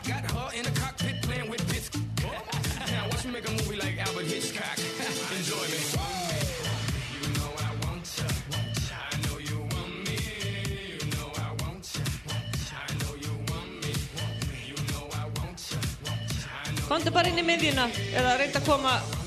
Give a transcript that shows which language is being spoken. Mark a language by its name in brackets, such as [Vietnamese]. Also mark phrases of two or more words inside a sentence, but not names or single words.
[English] Got her in the cockpit playing with bits. Now watch me make a movie like Albert Hitchcock. Enjoy me. You know I want you. I know you want me. You know I want you. I know you want me. You know I want you. [Icelandic] Komdu bara inn í miðjuna eða reynda að koma.